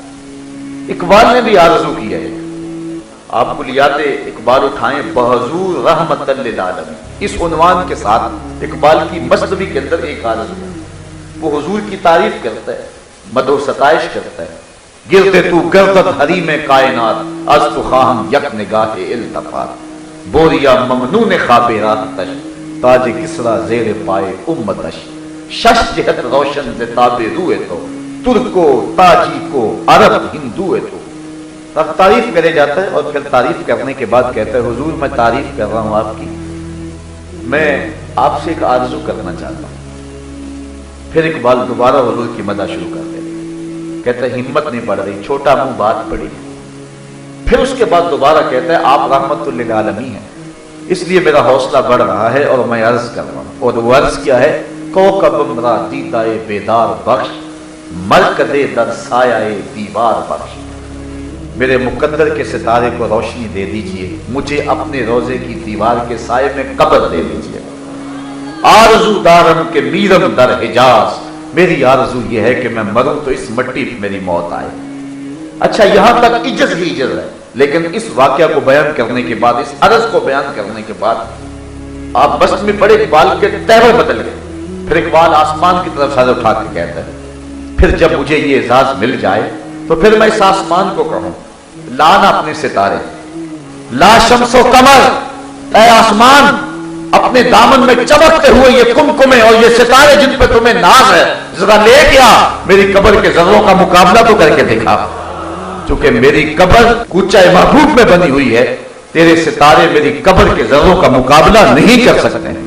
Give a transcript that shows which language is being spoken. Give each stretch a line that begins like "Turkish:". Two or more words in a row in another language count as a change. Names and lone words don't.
Urdu: اقبال نے بھی آرزو کی ہے، آپ کلیات اقبال اٹھائیں، بحضور رحمت للعالمین، اس عنوان کے ساتھ اقبال کی مصنوی کے اندر ایک آرزو ہے۔ وہ حضور کی تعریف کرتا ہے، مدح و ستائش کرتا ہے،
Persian: گرتے تو گردت حریم کائنات، از تو خواہم یک نگاہ التفات، بوریا ممنون خواب راحتش، تاج کسرا زیر پائے امتش، شش جہت روشن ز تاب روئے تو، ترکو تاجی کو عرب ہندو ہے تو۔
Urdu: اب تعریف کرے جاتا ہے، اور پھر تعریف کرنے کے بعد کہتا ہے حضور میں تعریف کر رہا ہوں آپ کی، میں آپ سے ایک آرزو کرنا چاہتا ہوں۔ پھر اقبال دوبارہ حضور کی مدح شروع کر دے، کہتا ہے ہمت نہیں بڑھ رہی، چھوٹا منہ بات پڑی۔ پھر اس کے بعد دوبارہ کہتا ہے آپ رحمت للعالمین ہیں، اس لیے میرا حوصلہ بڑھ رہا ہے اور میں عرض کر رہا ہوں۔ اور وہ عرض کیا ہے،
Persian: کوکب را دیدائے بیدار بخش، مرکز در سایہ دیوار بخش،
Urdu: میرے مقدر کے ستارے کو روشنی دے دیجئے، مجھے اپنے روزے کی دیوار کے سائے میں قبر دے دیجئے۔
Persian: آرزو دارم کے میرم در حجاز،
Urdu: میری آرزو یہ ہے کہ میں مروں تو اس مٹی پہ میری موت آئے۔ اچھا یہاں تک عجز ہی عجز ہے، لیکن اس واقعہ کو بیان کرنے کے بعد، اس عرض کو بیان کرنے کے بعد آپ بس میں پڑے، اقبال کے تہور بدل گئے۔ پھر اقبال آسمان کی طرف سر اٹھا کے کہتا ہے، پھر جب مجھے یہ اعزاز مل جائے تو پھر میں اس آسمان کو کہوں، لانا اپنے ستارے، لا شمس و قمر، اے آسمان اپنے دامن میں چمکتے ہوئے یہ کمکمے اور یہ ستارے جن پہ تمہیں ناز ہے، ذرا لے گیا میری قبر کے ذروں کا مقابلہ تو کر کے دکھا، چونکہ میری قبر کوچہ محبوب میں بنی ہوئی ہے، تیرے ستارے میری قبر کے ذروں کا مقابلہ نہیں کر سکتے ہیں۔